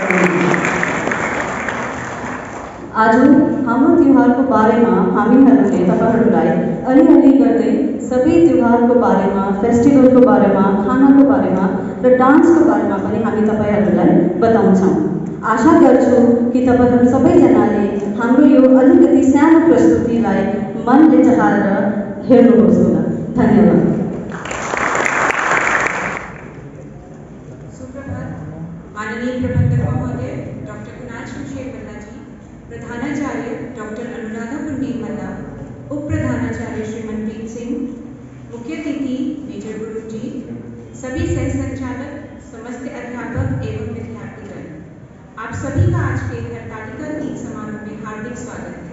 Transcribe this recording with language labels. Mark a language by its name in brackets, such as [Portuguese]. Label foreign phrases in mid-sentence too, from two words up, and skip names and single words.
[Nepali] आज हाम्रो तिहारको बारेमा हामीहरूले तपाईहरुलाई अलिअलि गर्दै सबै तिहारको बारेमा, फेस्टिभलको बारेमा, खानाको बारेमा र डान्सको बारेमा पनि हामी तपाईहरुलाई बताउँछौँ। आशा गर्छु कि तपाईहरु सबैजनाले हाम्रो यो अलिकति सानो प्रस्तुतिलाई मनले चाहेर हेर्नुहोस् होला। धन्यवाद। सुप्रभात। [Hindi] माननीय प्रबंधक महोदय डॉक्टर कुणाल शमशेर मल्ला जी, प्रधानाचार्य डॉक्टर अनुराधा मल्ला, उप प्रधानाचार्य श्री मनप्रीत सिंह, मुख्य अतिथि मेजर गुरु जी, सभी सह संचालक, समस्त अध्यापक एवं विद्यार्थीगण, आप सभी का आज के हरतालिका गीत समारोह में हार्दिक स्वागत है।